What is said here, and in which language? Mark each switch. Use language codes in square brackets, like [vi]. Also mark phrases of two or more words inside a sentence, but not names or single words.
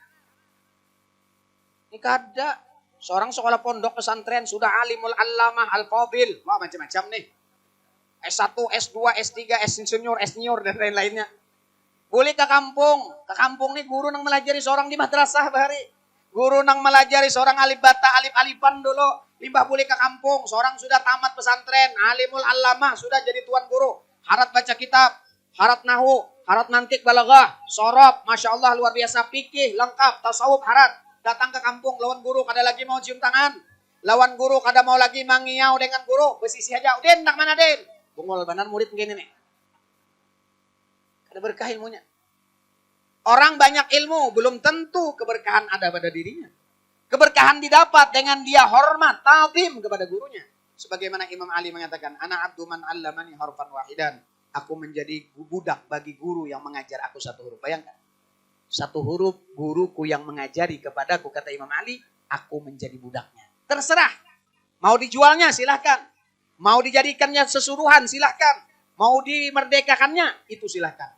[bjn] Ini kada. [id] Seorang sekolah pondok pesantren sudah [ar] العالم العلامة الفاضل. [id] Wah macam-macam nih. S1, S2, S3, S-senior, S-senior dan lain-lainnya. Boleh ke kampung. [bjn] Ke kampung nih guru nang melajari seorang di madrasah bahari. Guru nang melajari seorang alif bata, alif-alifan dulu. [id] Limbah boleh ke kampung. Seorang sudah tamat pesantren. [ar] العالم العلامة [id] sudah jadi tuan guru. Harat baca kitab. Harat nahu. Harat mantik balaghah. Sorob. [ar] ما شاء الله [id] luar biasa. Fikih lengkap. Tasawuf harat. [bjn] Datang ke kampung, lawan guru kada lagi mau cium tangan. Lawan guru kada mau lagi mangiau dengan guru. Bersisi aja. Den, nak mana Den? Bungol benar murid begini nih. [id] Kada berkah ilmunya. Orang banyak ilmu, belum tentu keberkahan ada pada dirinya. Keberkahan didapat dengan dia hormat, ta'zim kepada gurunya. Sebagaimana Imam Ali mengatakan, [ar] أنا عبد من علمني حرفا واحدا. [id] Aku menjadi budak bagi guru yang mengajar aku satu huruf. Bayangkan. Satu huruf guruku yang mengajari kepadaku, kata Imam Ali, aku menjadi budaknya. Terserah. Mau dijualnya silahkan. Mau dijadikannya sesuruhan silahkan. Mau dimerdekakannya itu silahkan.